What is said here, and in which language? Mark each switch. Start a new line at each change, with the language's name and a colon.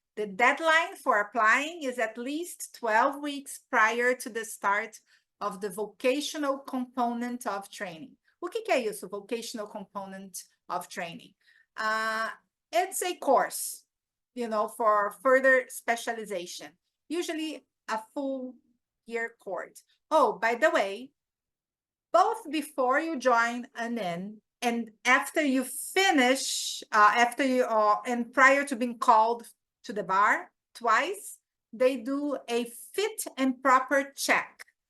English: The deadline for applying is at least 12 weeks prior to the start of the vocational component of training.
Portuguese: O que é isso,
English: vocational component of training? It's a course, for further specialization, usually a full year course. Oh, by the way, both before you join an IN and after you finish, and prior to being called to the bar twice, they do a fit and proper check.